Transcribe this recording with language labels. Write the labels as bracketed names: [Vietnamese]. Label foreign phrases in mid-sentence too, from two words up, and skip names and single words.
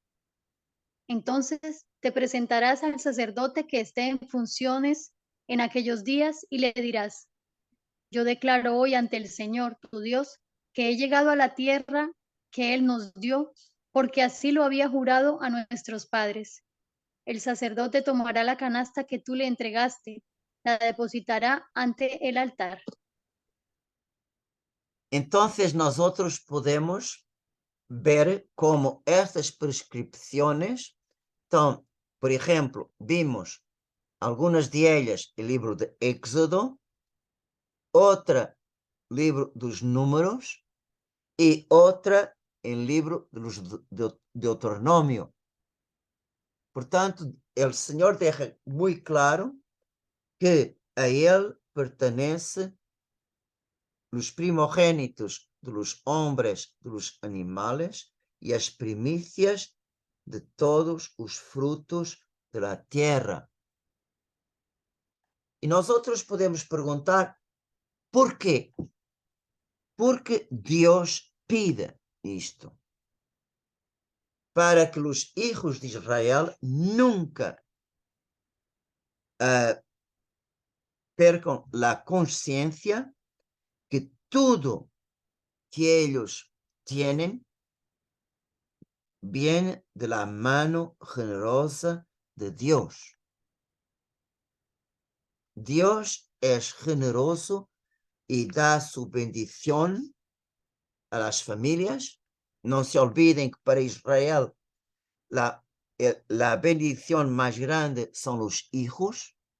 [Spanish] Entonces te presentarás al sacerdote que esté en funciones en aquellos días y le dirás: yo declaro hoy ante el Señor, tu Dios, que he llegado a la tierra que Él nos dio, porque así lo había jurado a nuestros padres. El sacerdote tomará la canasta que tú le entregaste, la depositará ante el altar. [Portuguese] Entonces nosotros podemos ver como estas prescripciones estão, por exemplo, vimos algumas de ellas no livro de Éxodo, outra livro dos Números e outra em livro de Deuteronômio. Portanto, o Senhor deixa muito claro que a Ele pertence os primogénitos [Spanish] de los hombres, de los animales [Portuguese] e as primicias de todos os frutos [Spanish] de la tierra. [Portuguese] E nós outros podemos perguntar por quê? Porque Deus pide isto. Para que os hijos de Israel nunca percam a consciência que tudo que eles têm [Spanish] viene de la mano generosa de Dios. Dios es generoso y da su bendición a las familias. No se olviden que para Israel la bendición más grande son los hijos.